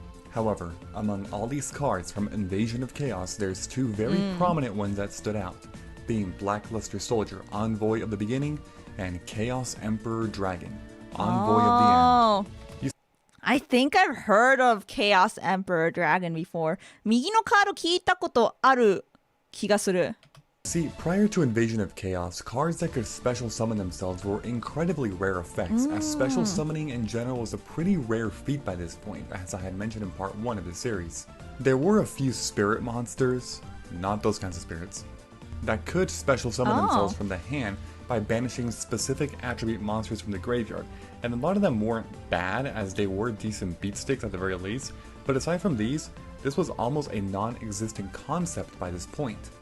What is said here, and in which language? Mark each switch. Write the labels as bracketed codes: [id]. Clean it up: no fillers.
[en] However, among all these cards from Invasion of Chaos, there's two very prominent ones that stood out, being Blackluster Soldier, Envoy of the Beginning, and Chaos Emperor Dragon, Envoy of the End. I think I've heard of Chaos Emperor Dragon before. [ja] 右のカード聞いたことある気がする. [en] See, prior to Invasion of Chaos, cards that could special summon themselves were incredibly rare effects, as special summoning in general was a pretty rare feat by this point, as I had mentioned in part 1 of the series. There were a few spirit monsters, not those kinds of spirits, that could special summon themselves from the hand by banishing specific attribute monsters from the graveyard, and a lot of them weren't bad as they were decent beatsticks at the very least, but aside from these, this was almost a non-existent concept by this point.